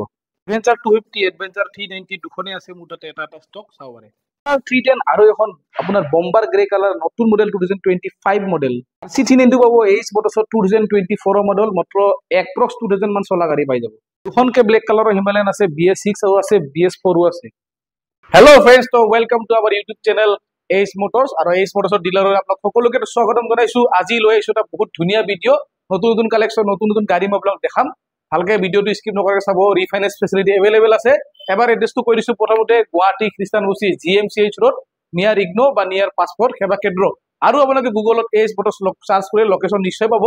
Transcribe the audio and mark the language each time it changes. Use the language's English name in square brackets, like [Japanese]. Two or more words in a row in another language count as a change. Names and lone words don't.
[Assamese] এডভেঞ্চাৰ 250 এডভেঞ্চাৰ 390 দুখনে আছে মোৰ তাতে এটা ষ্টক চাও পাৰে। 310 আৰু এখন আপোনাৰ বম্বাৰ [English] grey colour [Assamese] নতুন মডেল 2025 মডেল C390 পাব এইচ মোটরছত 2024 মডেল মাত্ৰ এপ্ৰক্স 2000 মান চলা গাড়ী পাই যাব। দুখনকে [English] black colourৰ [Assamese] হিমালয়ান আছে BS6 আৰু আছে BS4 আছে। [English] Hello friends तो welcome to our YouTube channel S Motors और S Motorser dealer आपलोक [Assamese] সকলোকে স্বাগতম জনাইছো। আজি লৈ আইছো এটা বহুত ধুনিয়া ভিডিও নতুন নতুন কালেকশন নতুন নতুন গাড়ী মই আপোনাক দেখাম ভালকে ভিডিওটো স্কিপ নকৰাকৈ চাব। [English] refinance facility available আছে। [Assamese] এবাৰ এড্ৰেছটো কৈ দিছো প্ৰথমতে গুৱাহাটী খ্ৰীষ্টানবস্তি GMCH ৰোড নিয়াৰ ইগনো বা নিয়াৰ পাসপোর্ট সেবা কেন্দ্র আৰু আপোনালোকে গুগলত এস মোটর্স সার্চ কৰি লোকেশন নিশ্চয় পাব।